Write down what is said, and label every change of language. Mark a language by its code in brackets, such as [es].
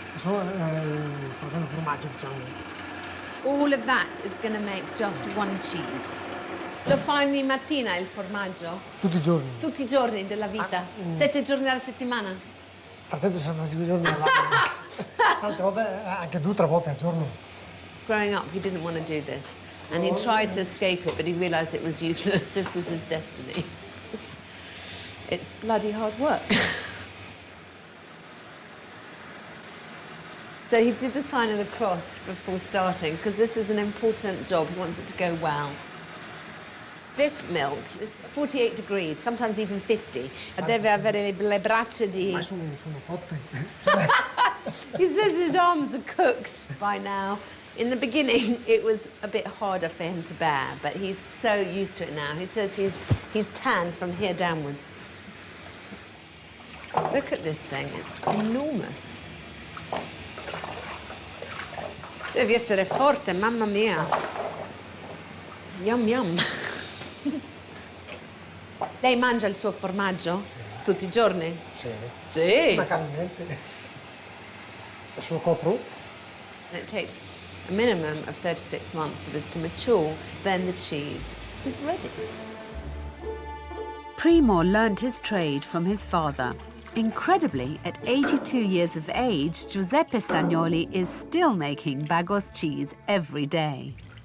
[it] facendo formaggio, diciamo. [en] All of that is going to make just one cheese. [it] Lo fai ogni mattina il formaggio? Tutti i giorni. Tutti i giorni della vita? 7 giorni alla settimana? 365 giorni all'anno. Tante volte, anche 2 o 3 volte al giorno. [en] Growing up, he didn't want to do this, and he tried to escape it, but he realised it was useless. This was his destiny. It's bloody hard work. So he did the sign of the cross before starting, because this is an important job. He wants it to go well. This milk is 48 degrees, sometimes even 50. [it] Deve avere le braccia di... Ma sono cotte. [en] He says his arms are cooked by now. In the beginning, it was a bit harder for him to bear, but he's so used to it now. He says he's tanned from here downwards. Look at this thing, it's enormous. [it] Devi essere forte, mamma mia. Yum yum. Lei mangia il suo formaggio tutti i giorni? Sì. Sì. Immancabilmente. Adesso lo copro. [en] It takes a minimum of 36 months for this to mature, then the cheese is ready. Primo learnt his trade from his father. Incredibly, at 82 years of age, Giuseppe Stagnoli is still making Bagos cheese every day.